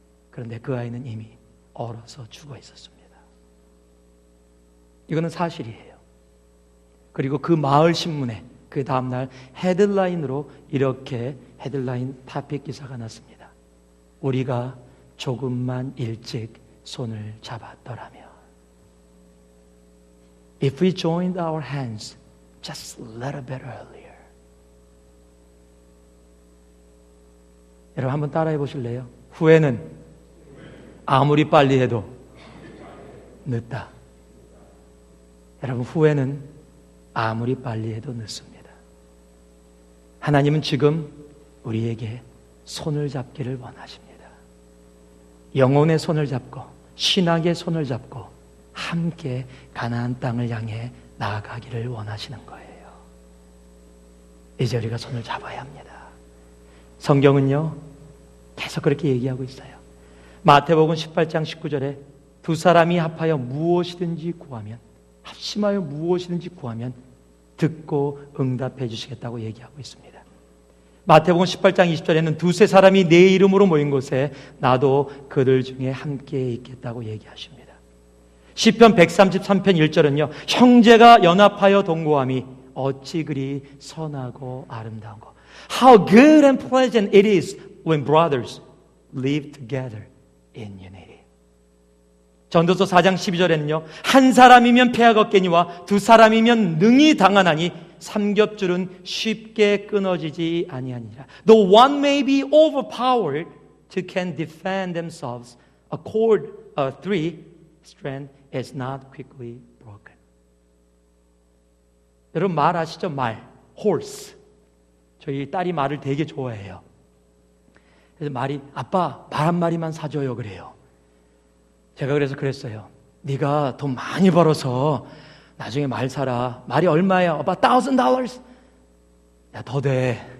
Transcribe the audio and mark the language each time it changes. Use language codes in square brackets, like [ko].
[ko] 그런데 그 아이는 이미 얼어서 죽어 있었습니다. 이거는 사실이에요. 그리고 그 마을 신문에 그 다음날 헤드라인으로 이렇게 헤드라인 타픽 기사가 났습니다. 우리가 조금만 일찍 손을 잡았더라면. [en] If we joined our hands just a little bit earlier. [ko] 여러분 한번 따라해 보실래요? 후회는 아무리 빨리 해도 늦다. 여러분 후회는 아무리 빨리 해도 늦습니다. 하나님은 지금 우리에게 손을 잡기를 원하십니다. 영혼의 손을 잡고 신학의 손을 잡고 함께 가나안 땅을 향해 나아가기를 원하시는 거예요. 이제 우리가 손을 잡아야 합니다. 성경은요 계속 그렇게 얘기하고 있어요. 마태복음 18장 19절에 두 사람이 합하여 무엇이든지 구하면, 합심하여 무엇이든지 구하면 듣고 응답해 주시겠다고 얘기하고 있습니다. 마태복음 18장 20절에는 두세 사람이 내 이름으로 모인 곳에 나도 그들 중에 함께 있겠다고 얘기하십니다. 시편 133편 1절은요 형제가 연합하여 동거함이 어찌 그리 선하고 아름다운 것. [en] How good and pleasant it is when brothers live together in unity. [ko] 전도서 4장 12절에는요 한 사람이면 패하가 없겠니와 두 사람이면 능히 당하나니 삼겹줄은 쉽게 끊어지지 아니하니라. [en] Though one may be overpowered, two can defend themselves. A cord of three strand is not quickly broken. [ko] 여러분 말 아시죠? 말, horse. 저희 딸이 말을 되게 좋아해요. 그래서 말이 아빠 말 한 마리만 사줘요 그래요. 제가 그래서 그랬어요. 네가 돈 많이 벌어서 나중에 말 사라. 말이 얼마야? 아빠 $1,000. 야, 더 돼.